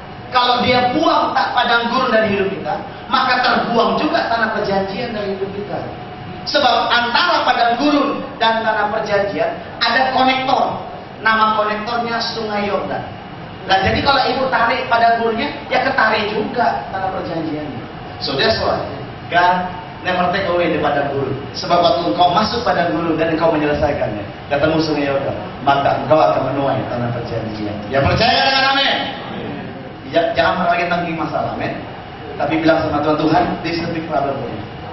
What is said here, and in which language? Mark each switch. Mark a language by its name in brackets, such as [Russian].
[Indonesian] Kalau Dia buang tak padang gurun dari hidup kita, maka terbuang juga tanah perjanjian dari hidup kita. Sebab antara padang gurun dan tanah perjanjian ada konektor. Nama konektornya Sungai Yordan. Nah, jadi kalau ibu tarik padang gurunnya, ya ketarik juga tanah perjanjiannya. [English] So that's why God never take away the [Indonesian] padang gurun. Sebab waktu engkau masuk padang gurun dan engkau menyelesaikannya, ketemu Sungai Yordan, maka engkau akan menuai tanah perjanjian. Ya percaya dengan amin. Ya, jangan pernah lagi tanggung masalah, amin. Tapi bilang sama Tuhan, [English] this is a big problem for you.